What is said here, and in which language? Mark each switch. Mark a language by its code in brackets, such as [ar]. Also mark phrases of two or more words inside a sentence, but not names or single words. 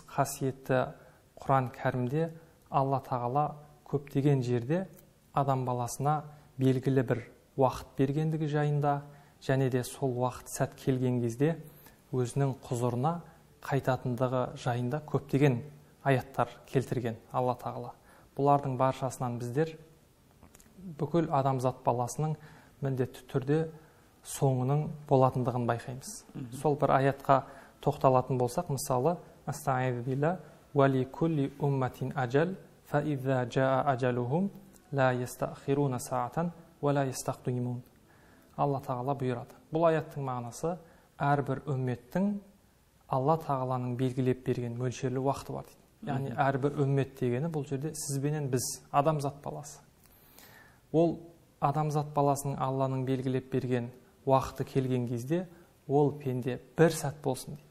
[kk] Қасиетті Құран кәрімде Алла тағала көптеген жерде адам баласына белгілі бір уақыт бергендігі жайында, және де сол уақыт сәт келген кезде өзінің құзырына қайтатындығы жайында көптеген аяттар келтірген Алла тағала. Бұлардың баршасынан біздер бүкіл адамзат баласының міндетті түрде соңының болатындығын байқаймыз. Сол бір аятқа тоқталатын болсақ, мысалы, [ar] أستعيذ بالله ولكل أمة أجل فإذا جاء أجلهم لا يستأخرون ساعة ولا يستقدمون. [kk] Алла тағала бұйырады. Бұл аяттың мағынасы әрбір үмметтің Алла тағаланың белгілеп берген мөлшерлі уақыты бар дейді. Яғни әрбір үммет дегені бұл жерде сізбенен біз, адамзат баласы. Ол адамзат баласының Алланың белгілеп берген уақыты келген кезде ол пенде бір сәт болсын дейді.